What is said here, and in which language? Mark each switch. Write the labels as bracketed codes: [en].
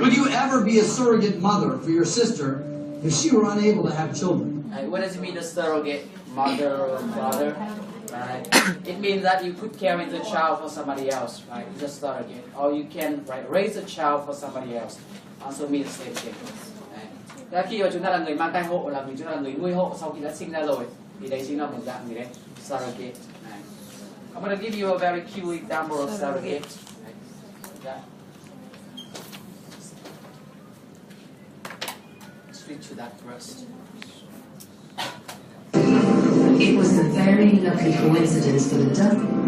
[en] Would you ever be a surrogate mother for your sister if she were unable to have children? Right. What does it mean, a surrogate mother or father? Right. It means that you could carry the child for somebody else, right? Just surrogate, or you can raise a child for somebody else. Also means the same thing. Right. [vi] Khi mà chúng ta là người mang thai hộ, là chúng ta là người nuôi hộ sau khi đã sinh ra rồi, thì đấy chính là một dạng gì đấy, surrogate. [en] Right. I'm going to give you a very cute example of surrogate. Right. Yeah. Switch to that first. It was a very lucky coincidence for the duck.